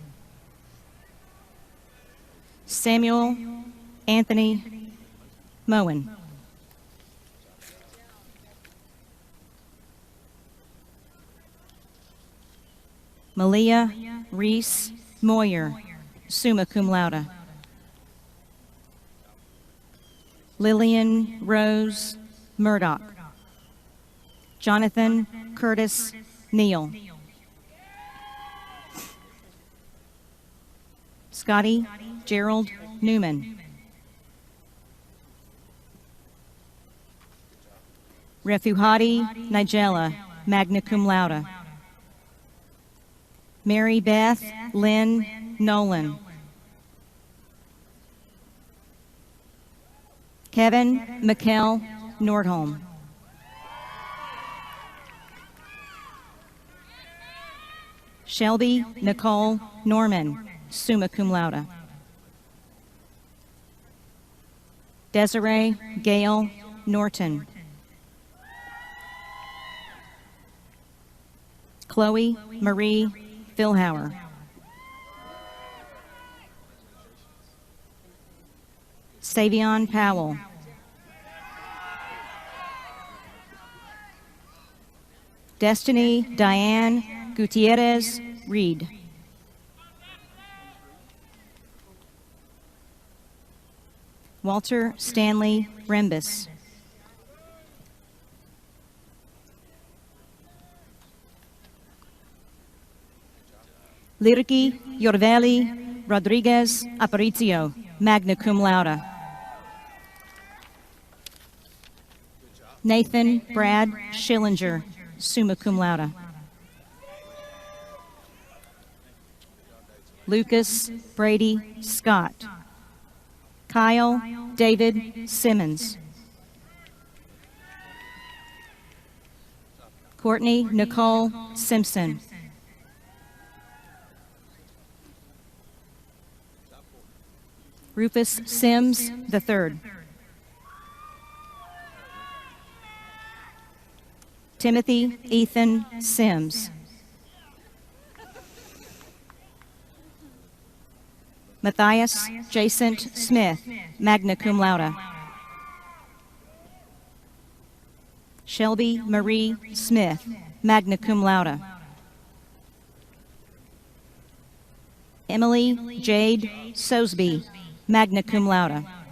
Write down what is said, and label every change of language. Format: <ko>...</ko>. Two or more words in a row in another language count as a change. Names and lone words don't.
<en>Samuel Anthony Moen. Malia Reese Moyer,</en> <la>summa cum laude.</la> <en>Lillian Rose Murdoch. Jonathan Curtis Neal. Scotty Gerald Newman. Refuhati Nigella,</en> <la>magna cum laude.</la> <en>Mary Beth Lynn Nolan. Kevin Mikkel Nordholm. Shelby Nicole Norman,</en> <la>summa cum laude.</la> <en>Desiree Gail Norton. Chloe Marie Philhauer. Savion Powell. Destiny Diane Gutierrez Reed. Walter Stanley Rembus. Lirki Yorveli Rodriguez Aparicio,</en> <la>magna cum laude.</la> <en>Nathan Brad Schillinger,</en> <la>summa cum laude.</la> <en>Lucas Brady Scott. Kyle David Simmons. Courtney Nicole Simpson. Rufus Sims III. Timothy Ethan Sims. Matthias Jacent Smith,</en> <la>magna cum laude.</la> <en>Shelby Marie Smith,</en> <la>magna cum laude.</la> <en>Emily Jade Sosby,</en> <la>magna cum laude.</la>